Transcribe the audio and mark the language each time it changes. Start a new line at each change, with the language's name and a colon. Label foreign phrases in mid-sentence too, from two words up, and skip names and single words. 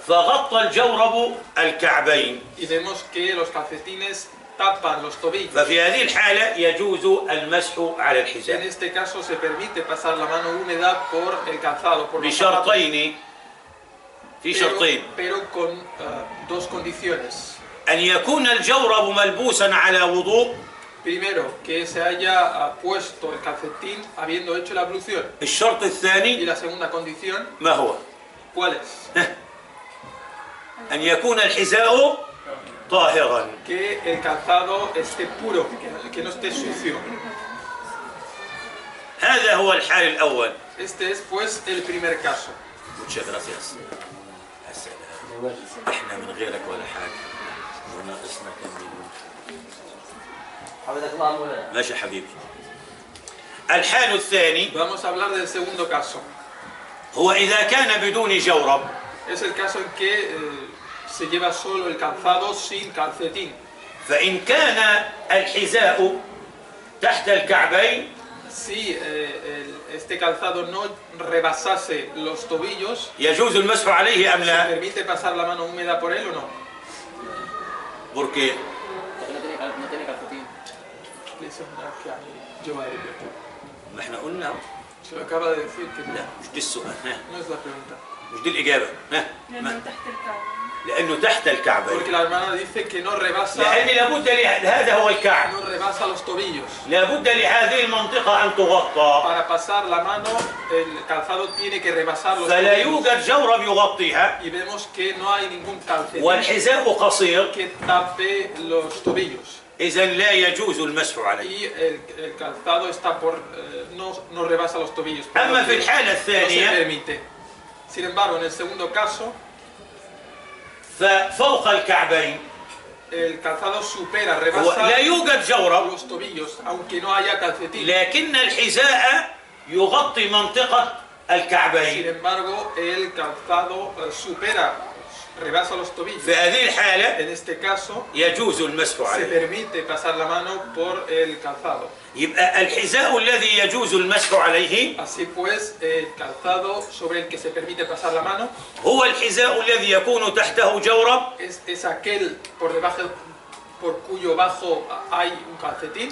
Arabic: فغطى الجورب الكعبين.
Spanish: y vemos que los calcetines tapan los tobillos.
Arabic: ففي هذه الحالة يجوز المسح على
Spanish: En
Arabic: الحذاء
Spanish: este caso se permite pasar la mano húmeda por el calzado, por los zapatos,
Arabic: بشرطين. في شرطين.
Spanish: pero con dos condiciones.
Arabic: أن يكون الجورب ملبوسا على وضوء.
Spanish: Primero, que se haya puesto el calcetín habiendo hecho la ablución.
Arabic: الشرط
Spanish: Y
Arabic: الثاني
Spanish: la segunda condición,
Arabic: ما هو؟
Spanish: ¿cuál es?
Arabic: أن يكون الحذاء طاهرا.
Spanish: Que el calzado esté puro, que no esté sucio.
Arabic: هذا هو الحال الأول.
Spanish: Este es pues el primer caso. Muchas gracias.
Arabic: احنا من غيرك ولا حاجة وناقصنا كم مليون. حفظك الله مولانا. ماشي حبيبي. الحال الثاني
Spanish: Vamos a hablar del segundo caso.
Arabic: هو إذا كان بدون جورب
Spanish: Es el caso en que se lleva solo el calzado sin calcetín.
Arabic: فإن كان الحذاء تحت الكعبين
Spanish: Si este calzado no rebasase los tobillos,
Arabic: يجوز المسح عليه أم
Spanish: ¿se
Arabic: لا؟
Spanish: permite pasar la mano húmeda por él o no? porque No tiene calcetín. Eso es una que yo voy a decir.
Arabic: ما احنا قلنا
Spanish: Se lo acaba de decir que
Arabic: لا مش دي السؤال
Spanish: no es la pregunta.
Arabic: مش دي الإجابة لأنه تحت الكعبة. لأنه تحت الكعبين
Spanish: Porque la hermana dice que no rebasa,
Arabic: لأن لابد هذا هو الكعب
Spanish: no rebasa los tobillos.
Arabic: لابد لهذه المنطقة أن تغطى
Spanish: Para pasar la mano, el calzado tiene que rebasar los
Arabic: فلا
Spanish: tobillos.
Arabic: يوجد جورب يغطيها
Spanish: Y vemos que no hay ningún calcetín
Arabic: والحذاء قصير
Spanish: que tape los tobillos.
Arabic: إذا لا يجوز المسح عليه.
Spanish: Y el calzado está no rebasa los tobillos. por
Arabic: أما
Spanish: lo
Arabic: في
Spanish: que
Arabic: الحالة
Spanish: no se
Arabic: الثانية
Spanish: permite. Sin embargo, en el segundo caso,
Arabic: ففوق الكعبين
Spanish: el calzado supera,
Arabic: هو
Spanish: rebasa
Arabic: لا يوجد جورب
Spanish: los tobillos, aunque no haya calcetín.
Arabic: لكن الحذاء يغطي منطقة
Spanish: Sin
Arabic: الكعبين.
Spanish: embargo, el calzado rebasa los tobillos.
Arabic: في هذه الحالة
Spanish: En este caso,
Arabic: يجوز المسح
Spanish: se
Arabic: عليه.
Spanish: permite pasar la mano por el calzado.
Arabic: يبقى الحذاء الذي يجوز المسح عليه
Spanish: Así pues, el calzado sobre el que se permite pasar la mano
Arabic: هو الحذاء الذي يكون تحته جورب
Spanish: es aquel por cuyo bajo hay un calcetín,